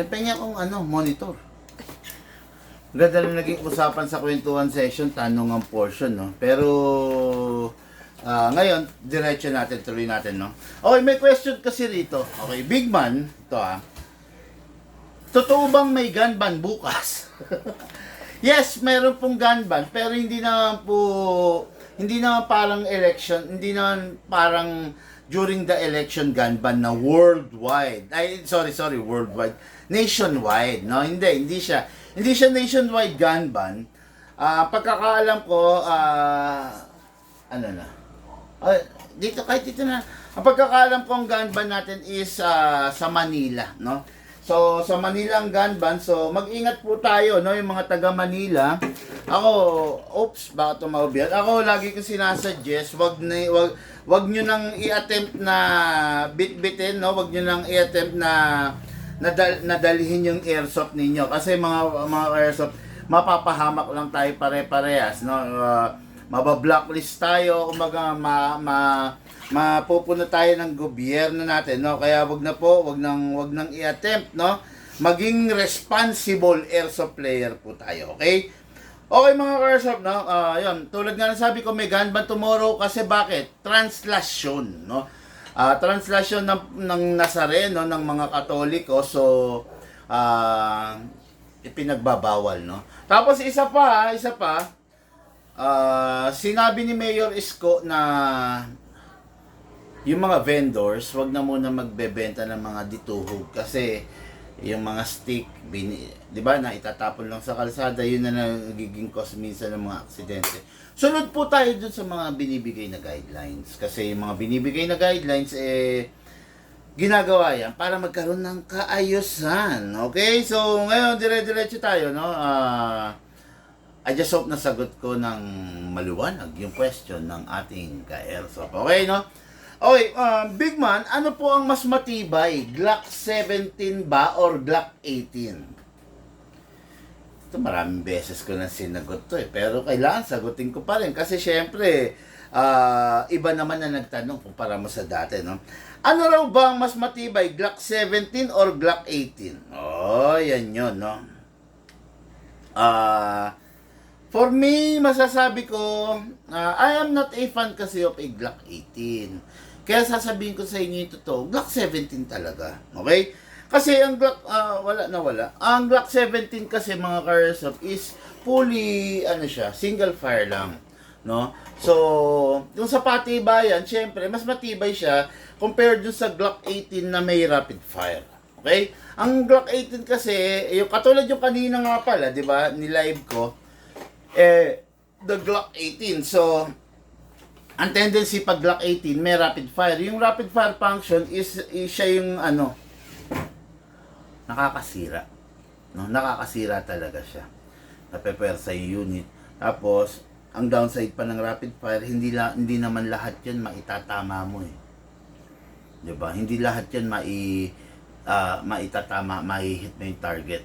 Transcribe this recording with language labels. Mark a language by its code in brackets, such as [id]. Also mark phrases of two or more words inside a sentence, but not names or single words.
[tl] Pengen akong monitor. Ganda lang naging usapan sa kwentuhan session, tanong ng portion, no? Pero, ngayon, diretso natin, tuloy natin, no? Okay, may question kasi rito. Okay, Big Man, ito totoo bang may [en] gun ban [tl] bukas? Yes, meron pong [en] gun ban, [tl] pero hindi naman parang election, hindi naman parang [en] during the election gun ban [tl] na worldwide. Ay, sorry, worldwide. Nationwide, no? Hindi siya [en] nationwide gun ban. [tl] Pagkakaalam ko, kahit dito na. Ang pagkakaalam ko ang [en] gun ban [tl] natin is sa Manila, no? So, sa Manila ang [en] gun ban. [tl] So, mag-ingat po tayo, no? Yung mga taga Manila. Baka tumawag. Ako, lagi ko sinasuggest, wag nyo nang i-attempt na bit-bitin, no? Wag nyo nang i-attempt na nadalhin yung airsoft ninyo. Kasi mga airsoft, mapapahamak lang tayo pare-parehas, no? Mabablocklist tayo, kumbaga mapupuno tayo ng gobyerno natin, no? Kaya wag nang i-attempt, no? Maging [en] responsible airsoft player [tl] po tayo, okay? Okay mga airsoft, no? Yun, tulad nga ng sabi ko, may [en] gun ban tomorrow [tl] kasi bakit? Translasyon, no? Translasyon ng Nazareno, ng mga Katoliko, so ipinagbabawal, no? Tapos isa pa, sinabi ni Mayor Isko na yung mga vendors, wag na muna magbebenta ng mga dituhog kasi yung mga stick, di ba, na itatapon lang sa kalsada, yun na nagiging cause minsan ng mga aksidente. Sunod po tayo dun sa mga binibigay na guidelines kasi yung mga binibigay na guidelines ginagawa yan para magkaroon ng kaayusan. Okay? So, ngayon dire-diretso tayo, no? [en] I just hope [tl] nasagot ko ng maliwanag yung question ng ating ka-airsoft. Okay, no? Okay, Big Man, ano po ang mas matibay? Glock 17 ba or Glock 18? Ito maraming beses ko na sinagot to pero kailangan sagutin ko pa rin kasi syempre, iba naman na nagtanong kumpara mo sa dati, no? Ano raw ba ang mas matibay? Glock 17 or Glock 18? Oh, yan yun, no? [en] For me, [tl] masasabi ko, [en] I am not a fan kasi of a Glock 18. [tl] Kaya sasabihin ko sa inyo ito Glock 17 talaga. Okay? Kasi ang Glock, wala. Ang Glock 17 kasi mga airsoft is fully, [en] single fire [tl] lang. No? So, yung sa patibayan, syempre, mas matibay siya compared dun sa Glock 18 na may [en] rapid fire. [tl] Okay? Ang Glock 18 kasi, yung katulad yung kanina nga pala, di ba, ni-live ko, the Glock 18. So, ang tendency pag Glock 18 may [en] rapid fire. [tl] Yung [en] rapid fire function [tl] is siya yung nakakasira. No, nakakasira talaga siya. Napepersa yung unit. Tapos, ang downside pa ng [en] rapid fire, [tl] hindi naman lahat 'yan maitatama mo eh. 'Di ba? Hindi lahat 'yan maitatama, mai-hit mo yung target.